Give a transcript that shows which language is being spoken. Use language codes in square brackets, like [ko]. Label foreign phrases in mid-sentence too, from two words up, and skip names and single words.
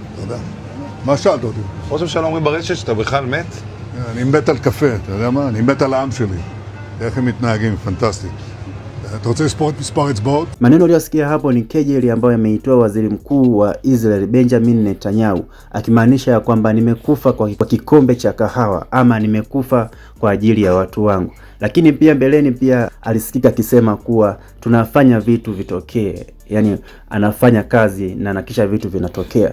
[he] יודע. מה שאלת אותי? ראש הממשלה אומרים ברשת שאתה בכלל מת? אני מת על קפה, אתה יודע מה? אני מת על העם שלי. איך הם מתנהגים, פנטסטי. אתה רוצה לספור את מספר אצבעות? [sw] Maneno uliyosikia hapo ni kejeli ambayo ameitoa waziri mkuu wa Israel Benjamin Netanyahu, akimaanisha kwamba nimekufa kwa kikombe cha kahawa ama nimekufa kwa ajili ya watu wangu. Lakini pia mbeleni pia alisikika akisema kuwa tunafanya vitu vitokee, yani anafanya kazi na nakisha vitu vinatokea.